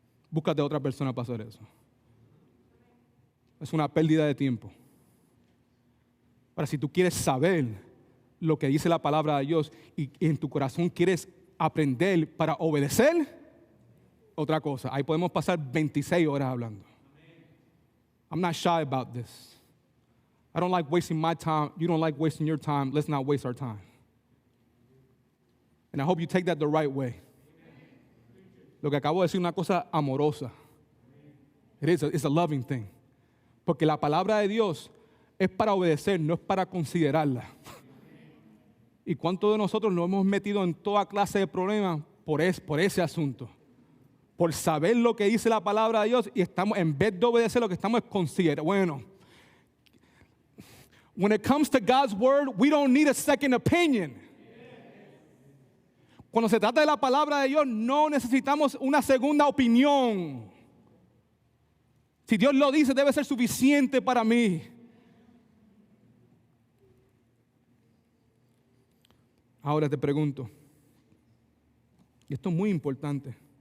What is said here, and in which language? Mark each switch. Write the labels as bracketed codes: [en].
[es] Búscate a otra persona para hacer eso. Es una pérdida de tiempo. Ahora, si tú quieres saber lo que dice la palabra de Dios y en tu corazón quieres aprender para obedecer, otra cosa. Ahí podemos pasar 26 horas hablando. [en] I'm not shy about this. I don't like wasting my time. You don't like wasting your time. Let's not waste our time. And I hope you take that the right way. [es] Lo que acabo de decir es una cosa amorosa. [en] It's a loving thing. [es] Porque la palabra de Dios es para obedecer, no es para considerarla. ¿Y cuántos de nosotros nos hemos metido en toda clase de problemas por ese asunto? Por saber lo que dice la palabra de Dios y estamos, en vez de obedecer, lo que estamos es considerar. [en] Bueno, when it comes to God's word, we don't need a second opinion. [es] Cuando se trata de la palabra de Dios, no necesitamos una segunda opinión. Si Dios lo dice, debe ser suficiente para mí. Ahora te pregunto, y esto es muy importante.